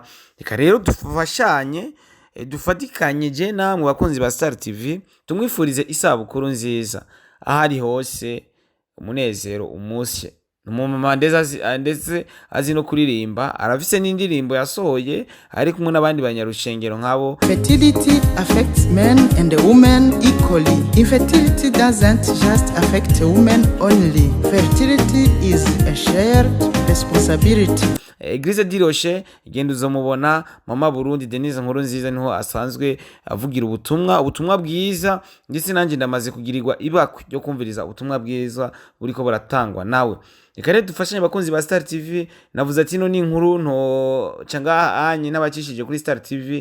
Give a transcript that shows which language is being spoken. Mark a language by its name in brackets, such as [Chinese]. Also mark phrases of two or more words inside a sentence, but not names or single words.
[Rundi] Reka rero dufashanye, dufatikanye je namwe bakunzi ba Star TV, tumwifurize isabukuru nziza ahari hose, umunezero umushe. Umumama ndetse azi no kuririmba, arafise n'indirimbo yasohoye ari kumwe n'abandi banyarushengero nkabo. [English] Fertility affects men and women equally. Infertility doesn't just affect women only. Fertility is a shared responsibility. [Rundi] Eglise diroshe igenda uzomubona Mama Burundi Denise NKURUNZIZA niho asanzwe avugira ubutumwa bwiza, ndetse nanjye ndamaze kugirirwa ibakwe ryo kumviriza ubutumwa bwiza buriko buratangwa nawe. Reka rero dufashanye bakunzi ba Star TV. Navuze ati no ni inkuru nto canga anye n'abakishije kuri Star TV.